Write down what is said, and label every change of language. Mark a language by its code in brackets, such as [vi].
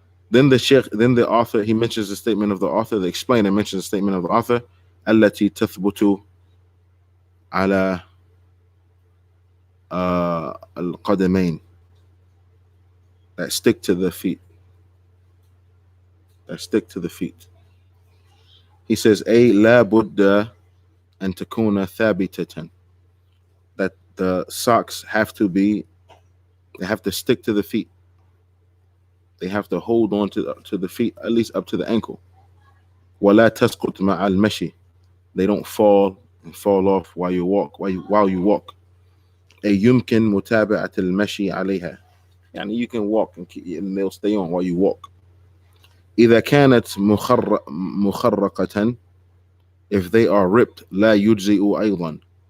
[en] Then the author, he mentions the statement of the author. The explainer mentions the statement of the author. [ar] التي تثبت على القدمين, [en] that stick to the feet. That stick to the feet. He says, [ar] أي لا بد أن تكون ثابتة. [en] That the socks they have to stick to the feet. They have to hold on to the feet, at least up to the ankle. [ar] ولا تسقط مع المشي. [en] They don't fall off while you walk. While you walk. [ar] أي يمكن متابعة المشي عليها. يعني [en] you can walk and they'll stay on while you walk. [ar] إذا كانت مخرقة, [en] if they are ripped, [ar] لا يجزئ أيضا.